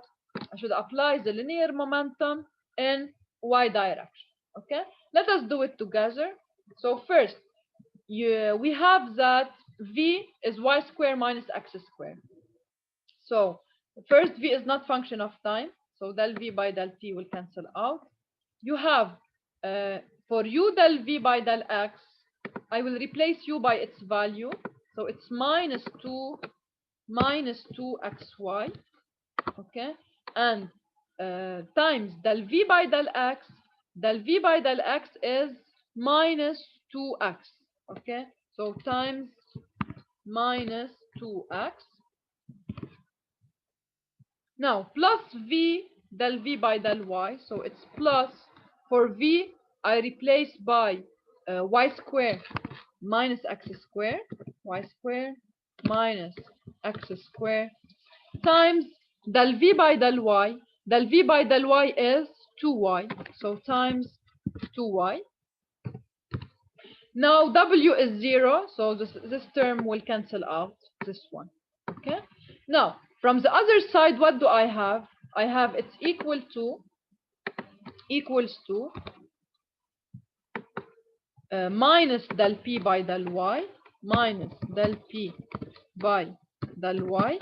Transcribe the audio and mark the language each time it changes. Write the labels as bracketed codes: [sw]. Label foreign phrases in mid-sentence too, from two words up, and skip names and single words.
[en] I should apply the linear momentum in y direction. Okay, let us do it together. So first, we have that v is y squared minus x squared. So first, v is not function of time, so del v by del t will cancel out. You have for u del v by del x, I will replace u by its value, so it's minus 2xy, okay, and times del v by del x. Del v by del x is minus 2x, okay, so times minus 2x. Now plus v del v by del y, so it's plus, for v I replace by y squared minus x squared, y squared minus x squared times del v by del y. Del v by del y is 2y, so times 2y. Now w is 0, so this term will cancel out this one. Okay. Now from the other side, what do I have? I have it's equals to minus del p by del y, minus del p by del y.